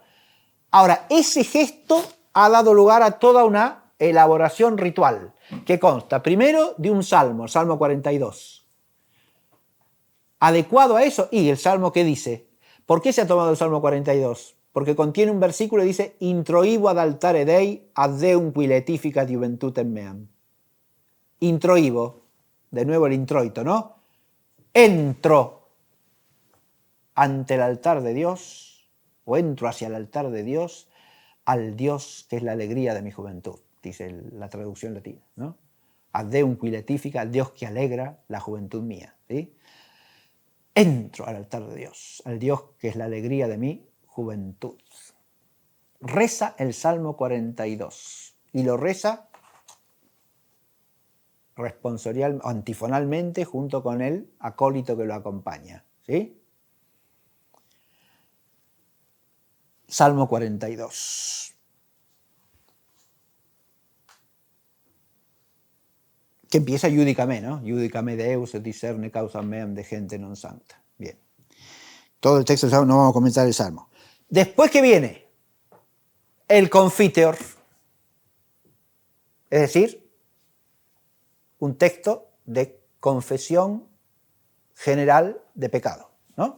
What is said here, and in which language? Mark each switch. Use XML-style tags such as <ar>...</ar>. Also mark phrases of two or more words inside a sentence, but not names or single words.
<es>Ahora, ese gesto ha dado lugar a toda una elaboración ritual, que consta primero de un salmo, el Salmo 42. Adecuado a eso, y el salmo que dice, ¿por qué se ha tomado el Salmo 42? Porque contiene un versículo que dice,</es> <la>introibo ad altare Dei ad Deum qui letificat juventutem meam.</la> <es>Introibo, de nuevo el introito, ¿no? Entro ante el altar de Dios, o entro hacia el altar de Dios, al Dios que es la alegría de mi juventud, dice la traducción latina, ¿no?</es> <la>Ad Deum qui letificat,</la> <es>al Dios que alegra la juventud mía, ¿sí? Entro al altar de Dios, al Dios que es la alegría de mi juventud. Reza el Salmo 42 y lo reza responsorial, antifonalmente junto con el acólito que lo acompaña, ¿sí? Salmo 42. Que empieza Judicame, ¿no?</es> <la>Judicame Deus et discerne causam meam de gente non sancta.</la> <es>Bien. Todo el texto del Salmo, no vamos a comenzar el Salmo. Después que viene el Confiteor, es decir, un texto de confesión general de pecado, ¿no?</es>